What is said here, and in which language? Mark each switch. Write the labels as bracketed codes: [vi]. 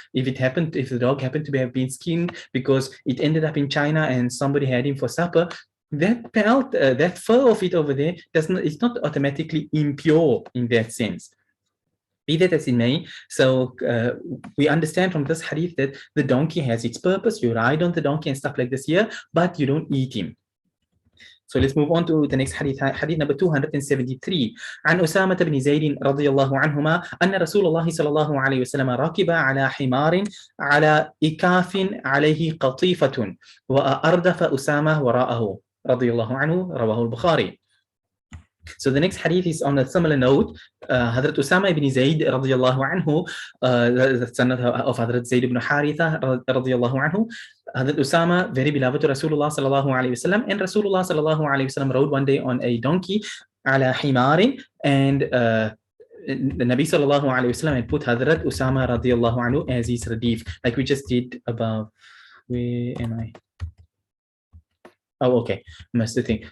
[en] If the dog happened to have been skinned because it ended up in China and somebody had him for supper, that pelt, that fur of it over there, it's not automatically impure in that sense. Be that as it may, so we understand from this hadith that the donkey has its purpose. You ride on the donkey and stuff like this here, but you don't eat him. So let's move on to the next hadith, hadith number 273. [ar] عن أسامة بن زيد رضي الله عنهما أن رسول الله صلى الله عليه وسلم ركب على حمار على إكاف عليه قطيفة وأردف أسامة وراءه رضي الله عنه رواه البخاري. [en] So the next hadith is on a similar note. Hazrat Usama ibn Zayd radiyallahu anhu, the son of Hazrat Zayd ibn Haritha radiyallahu anhu. Hazrat Usama, very beloved to Rasulullah sallallahu alayhi wasallam, and Rasulullah sallallahu alayhi wasallam rode one day on a donkey, [ar] ala himarin, [en] and the Nabi sallallahu alayhi wasallam had put Hazrat Usama radiyallahu anhu as his radif, like we just did above. Where am I? Oh, okay. Must the thing.